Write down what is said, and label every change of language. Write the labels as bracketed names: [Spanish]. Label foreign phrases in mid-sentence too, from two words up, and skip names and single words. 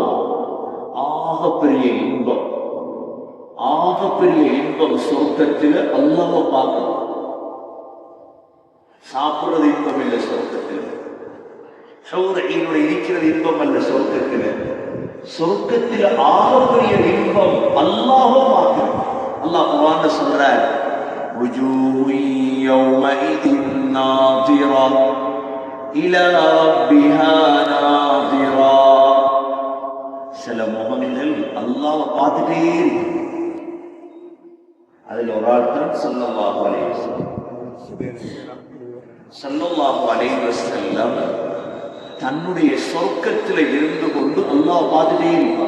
[Tamil] ஆகப்பெரிய இன்பம், ஆகப்பெரிய இன்பம் சொர்க்கத்தில் அல்லாஹ்வை பார்க்கணும். சாப்பிடுறது இன்பம் இல்லை சொர்க்கத்தில். இருக்கிறது இன்பம் அல்ல சொர்க்கத்தில். சொர்க்கத்தில் ஆகப்பெரிய இன்பம் அல்லாஹ்வை பார்க்கணும். அல்லாஹ் குர்ஆன்ல சொல்றார், [Arabic] وجوه يومئذ ناظرة إلى ربها ناظرة. [Tamil] சில முகங்கள் அல்லாஹ்வை பார்த்துட்டே இருக்கு. அதில் ஒரு ஆள் தான் [Arabic] صلى الله عليه وسلم. صلى الله عليه وسلم [Tamil] தன்னுடைய சொர்க்கத்தில் இருந்து கொண்டு அல்லாஹ் பார்த்துட்டே இருப்பார்.